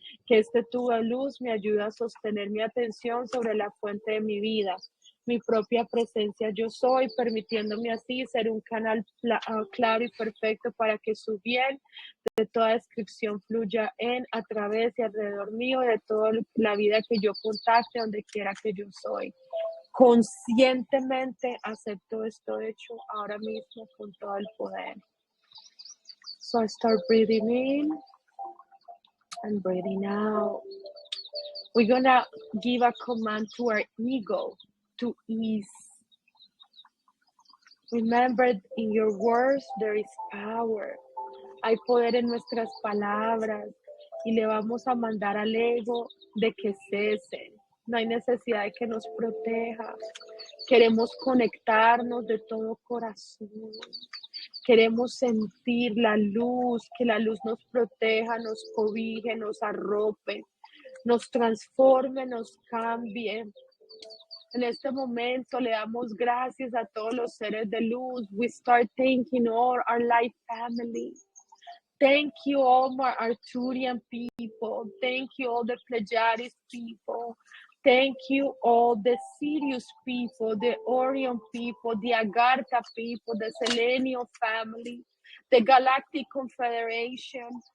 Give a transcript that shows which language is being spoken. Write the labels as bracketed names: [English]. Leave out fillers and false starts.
[Spanish] Que este tubo de luz me ayude a sostener mi atención sobre la fuente de mi vida, mi propia presencia yo soy, permitiéndome así ser un canal claro y perfecto para que su bien de toda descripción fluya en, a través y alrededor mío, de toda la vida que yo contacte, donde quiera que yo soy. Conscientemente acepto esto hecho ahora mismo con todo el poder. [English] So I start breathing in and breathing out. We're gonna give a command to our ego to ease. Remember, in your words there is power. [Spanish] Hay poder en nuestras palabras y le vamos a mandar al ego de que cese. No hay necesidad de que nos proteja. Queremos conectarnos de todo corazón. Queremos sentir la luz, que la luz nos proteja, nos cobije, nos arrope, nos transforme, nos cambie. En este momento le damos gracias a todos los seres de luz. [English] We start thanking all our life family. Thank you all my Arcturian people. Thank you all the Pleiades people. Thank you all the Sirius people, the Orion people, the Agartha people, the Selenium family, the Galactic Confederation.